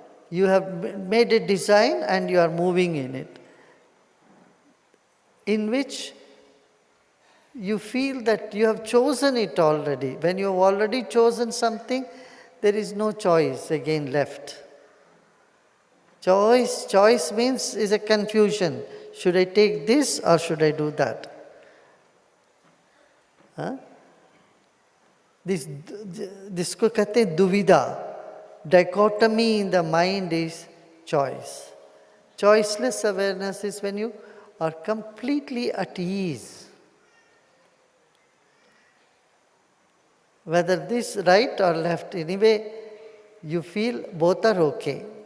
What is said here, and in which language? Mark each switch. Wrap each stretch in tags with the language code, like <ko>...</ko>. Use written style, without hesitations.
<en>You have made a design and you are moving in it, in which you feel that you have chosen it already. When you have already chosen something, there is no choice again left. Choice means is a confusion. Should I take this or should I do that?</en> <hi>This को कहते हैं दुविधा.</hi> <en>Dichotomy in the mind is choice. Choiceless awareness is when you are completely at ease. Whether this right or left, anyway, you feel both are okay.</en>